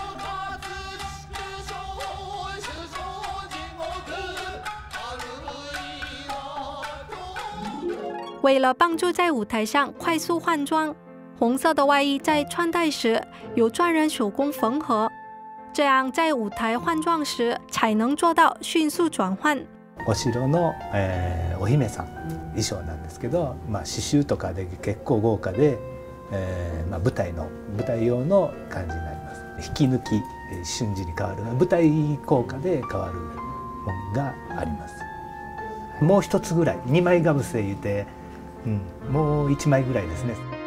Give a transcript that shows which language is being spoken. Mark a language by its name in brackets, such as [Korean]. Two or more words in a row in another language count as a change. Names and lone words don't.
[Chinese] 为了帮助在舞台上快速换装，红色的外衣在穿戴时由专人手工缝合，这样在舞台换装时才能做到迅速转换。 [Japanese] お城の、お姫さん衣装なんですけど、刺繍とかで結構豪華で、舞台用の感じになります。引き抜き、瞬時に変わる舞台効果で変わるものがあります。もう一つぐらい2枚かぶせ言うて、もう1枚ぐらいですね。